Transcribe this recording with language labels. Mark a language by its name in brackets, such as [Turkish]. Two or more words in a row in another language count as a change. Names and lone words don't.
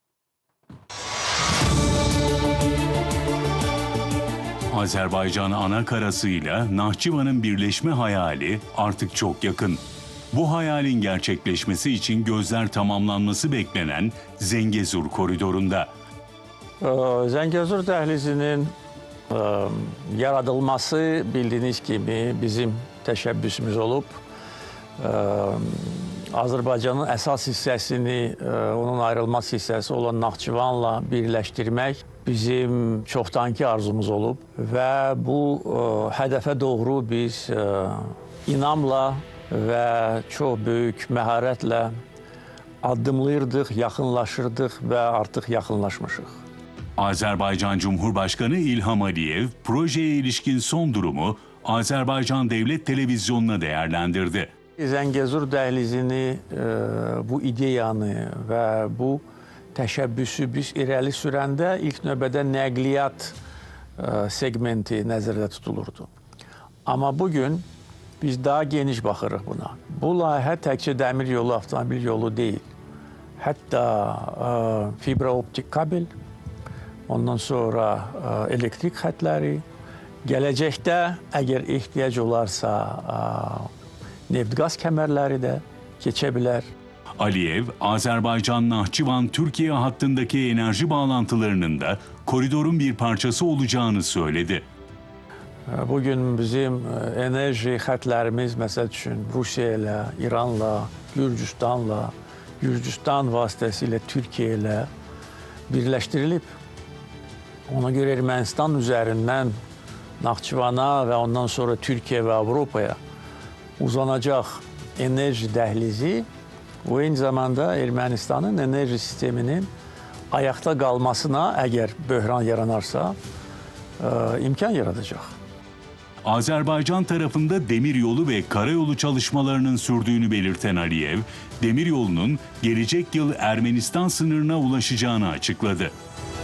[Turkish] Azerbaycan anakarasıyla Nahçıvan'ın birleşme hayali artık çok yakın. Bu hayalin gerçekleşmesi için gözler tamamlanması beklenen Zengezur koridorunda. [Azerbaijani] Zengezur dəhlizinin yaradılması [Turkish] bildiğiniz gibi [Azerbaijani] bizim təşəbbüsümüz olub. Azərbaycanın əsas hissəsini, onun ayrılmaz hissəsi olan Naxçıvanla birləşdirmək bizim çoxdankı arzumuz olub və bu hədəfə doğru biz inamla və çox böyük məharətlə addımlayırdıq, yaxınlaşırdıq və artıq yaxınlaşmışıq. [Turkish] Azerbaycan Cumhurbaşkanı İlham Aliyev, projeye ilişkin son durumu Azerbaycan Devlet Televizyonu'na değerlendirdi. [Azerbaijani] Zengezur dəhlizini, bu ideyanı və bu təşəbbüsü biz irəli sürəndə ilk növbədə nəqliyyat segmenti nəzərdə tutulurdu. Amma bugün biz daha geniş baxırıq buna. Bu layihə təkcə dəmir yolu, avtomobil yolu deyil. Hətta fibra optik kabel, ondan sonra elektrik xətləri, gələcəkdə əgər ehtiyac olarsa neft-qaz kəmərləri də keçə bilər. [Turkish] Aliyev, Azerbaycan-Nahçıvan-Türkiye hattındaki enerji bağlantılarının da koridorun bir parçası olacağını söyledi. [Azerbaijani] Bugün bizim enerji xətlərimiz, məsəl üçün Rusiya ilə, İranla, Gürcüstanla, Gürcüstan vasitəsilə Türkiyə ilə birləşdirilib. Ona görə Ermənistan üzərindən Naxçıvana və ondan sonra Türkiyə və Avropaya uzanacaq enerji dəhlizi bu eyni zamanda Ermənistanın enerji sisteminin ayaqda qalmasına əgər böhran yaranarsa imkan yaradacaq. [Turkish] Azerbaycan tarafında demiryolu ve karayolu çalışmalarının sürdüğünü belirten Aliyev, demiryolunun gelecek yıl Ermenistan sınırına ulaşacağını açıkladı.